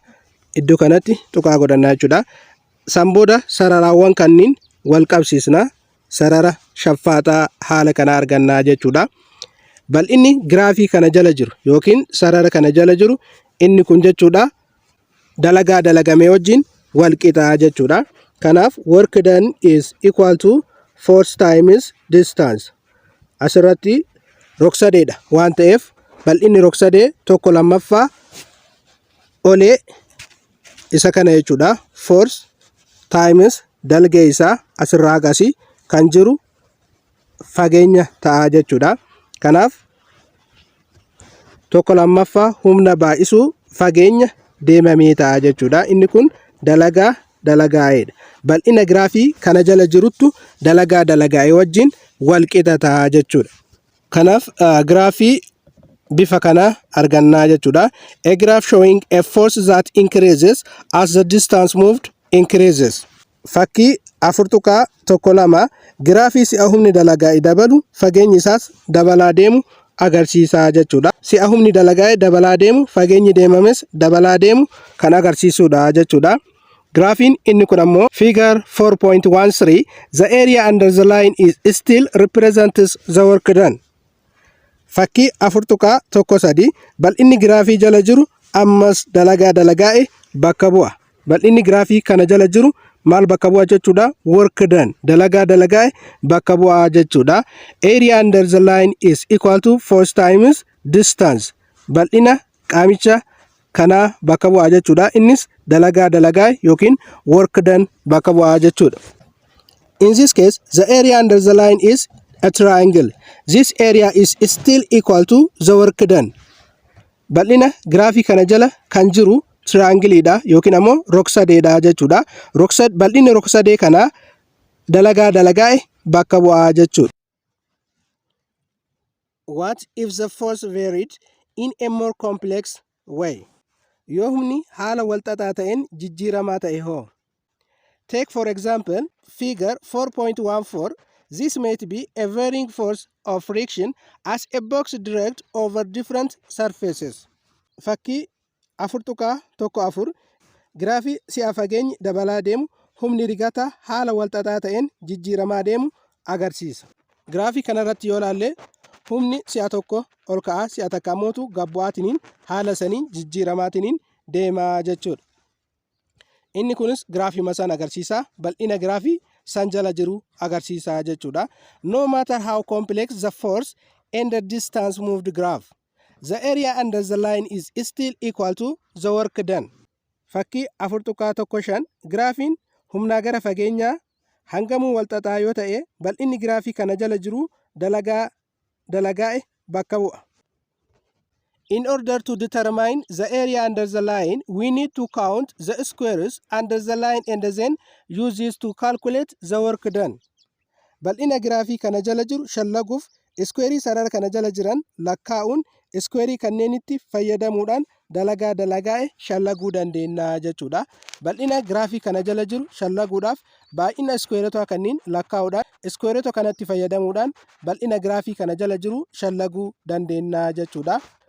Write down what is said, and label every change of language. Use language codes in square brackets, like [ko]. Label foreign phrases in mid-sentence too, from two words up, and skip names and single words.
[om] Iddoo kanatti tuqaa godhanna jechuudha. Sanbooda sararaawwan kanniin wal qabsiisna sarara shaffaaxaa haala kana arganna jechuudha. Bal'inni graafii kana jala jiru yookiin sarara kana jala jiru inni kun jechuudha dalagaa dalagame wajjin walqixa jechuudha. [en] Kanaaf work done is equal to force times distance. [om] Asirratti rogsadeedha waan ta'eef bal'inni rogsadee tokko lammaffaa olee isa kana jechuudha. [en] Force times [om] dalga isaa asirraa agasii kan jiru fageenya ta'a jechuudha. Kanaaf tokko lammaffaa humna baay'isuu fageenya deemamee ta'a jechuudha. Inni kun dalagaa'edha. Bal'ina giraafii kana jala jiruttu dalagaa'e wajjin wal qixa ta'a jechuudha. Kanaaf giraafii bifa kana argannaa jechuudha. [en] A graph showing a force that increases as the distance moved increases. [om] Fakkii 4.12 giraafii si'a humni dalagaa'e dabalu fageenyi isaas dabalaa deemu agarsiisaa jechuudha. Si'a humni dalagaa'e dabalaa deemu fageenyi deemames dabalaa deemu kan agarsiisudha jechuudha. Graafiin inni kun ammoo [en] figure 4.13 the area under the line is still represents the work done. [om] Fakkii 4.13 bal'inni giraafii jala jiru ammas dalagaa'e bakka bu'a. Bal'inni giraafii kana jala jiru maal bakka bu'a jechuudha? [en] Work done [om] dalagaa'e bakka bu'a jechuudha. [en] Area under the line is equal to force times distance. [om] Bal'ina qaamicha kana bakka bu'a jechuudha. Innis dalagaa'e yookiin [en] work done [om] bakka bu'a jechuudha. [en] In this case, the area under the line is a triangle. This area is still equal to the work done. [om] Bal'ina giraafii kana jala kan jiru triangle yookiin ammoo rog-sadeedha jechuudha. Bal'inni rog-sadee kana dalagaa'e bakka bu'aa jechuudha. [en] What if the force varied in a more complex way? [om] Yoo humni haala walxaxaa ta'een jijjiiramaa ta'e hoo? [en] Take for example figure 4.14. This might be a varying force of friction as a box dragged over different surfaces. [om] Fakkii 4.14 giraafii si'a fageenyi dabalaa deemu humni rigata haala walxaxaa ta'een jijjiiramaa deemu agarsiisa. Giraafii kanarratti yoo ilaalle humni si'a tokko ol ka'a si'a takka ammoo gad bu'aatiin haala saniin jijjiiramaatiin deemaa jechuudha. Inni kunis giraafii masaan agarsiisa. Bal'ina giraafii san jala jiru agarsiisa jechuudha. [en] No matter how complex the force and the distance moved graph, the area under the line is still equal to the work done. [om] Fakkii 4.15 giraafiin humnaa gara fageenyaa hangamuu walxaxaa yoo ta'e bal'inni giraafii kana jala jiru dalagaa'e bakka bu'a. [en] In order to determine the area under the line, we need to count the squares under the line and then use this to calculate the work done. [om] Bal'ina giraafii kana jala jiru shallaguuf iskuweerii sarara kana jala jiran lakkaa'uun iskuweerii kanneenitti fayyadamuudhaan dalagaa'e shallaguu dandeenya jechuudha. Bal'ina giraafii kana jala jiru shallaguudhaaf baay'ina iskuweerota kanneen lakkaa'uudhaan iskuweerota kanatti fayyadamuudhaan bal'ina giraafii kana jala jiru shallaguu dandeenya jechuudha.